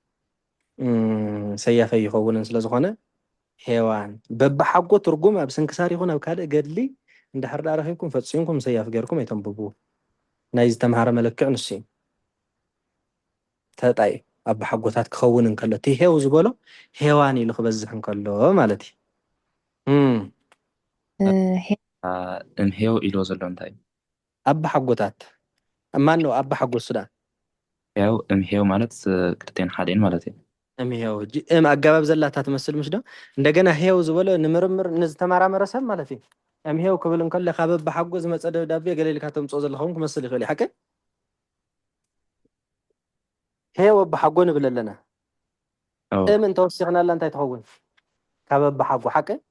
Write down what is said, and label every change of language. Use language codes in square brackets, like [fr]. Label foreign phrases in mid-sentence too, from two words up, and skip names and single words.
[ti] ሰያፈ ይኸውንን ስለ ዝኾነ ሄዋን በብሓጎ ትርጉም ኣብ ስንክሳር ይኹን ኣብ ካልእ ገድሊ እንድሕር ዳ ረኺብኩም ፈፂምኩም ሰያፍ ገይርኩም ኣይተንብቡ ናይ ዝተምሃረ መለክዕ ንሱ እዩ ተጣይ አባ ሓጎታት ክኸውን እንከሎ እቲ ሄው ዝበሎ ሄዋን ኢሉ ክበዝሕ እንከሎ ማለት እዩ እምሄው ኢሎ ዘሎ እንታይ [am] አባ ሓጎታት ማን ነው አባ ሓጎስ ዳ [ti] ያው እምሄው ማለት ክልቴን ሓደን ማለት እዩ እምሄው አገባብ ዘላታ ትመስል ምሽ ዶ እንደገና ሄው ዝበሎ ንምርምር ንዝተመራመረ ሰብ ማለት እዩ እምሄው ክብል እንከሎ ካብ አባ ሓጎ ዝመፀ ደብዳቤ ገለልካ ተምፅኦ ዘለኹም ክመስል ይኽእል ሓቂ ሄው አባ ሓጎ ንብል ኣለና እምን ተወሲኽናላ እንታይ ትኸውን ካብ አባ ሓጎ ሓቂ